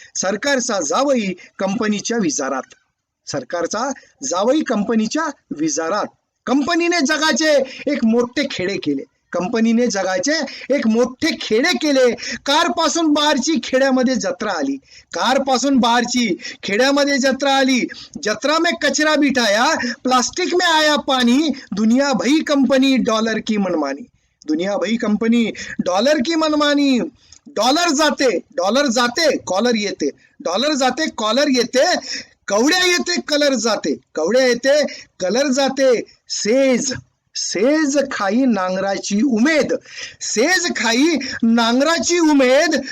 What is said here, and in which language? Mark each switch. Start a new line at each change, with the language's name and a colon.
Marathi: सरकारचा जावई कंपनीच्या विजारात. सरकारचा जावई कंपनीच्या विजारात. कंपनीने जगाचे एक मोठे खेडे केले, कंपनीने जगाचे एक मोठे खेडे केले. कारपासून बारची खेड्यामध्ये जत्रा आली, कारपासून बारची खेड्यामध्ये जत्रा आली.
Hindi: जत्रा में कचरा बिठाया, प्लास्टिक में आया पानी. दुनिया भई कंपनी डॉलर की मनमानी, दुनिया भई कंपनी डॉलर की मनमानी.
Marathi: डॉलर जाते कॉलर येते, डॉलर जाते कॉलर येते. कवड्या येते कलर जाते, कवड्या येते कलर जाते. सेज सेज खाई नांगराची उमेद, सेज खाई नांगराची उमेद.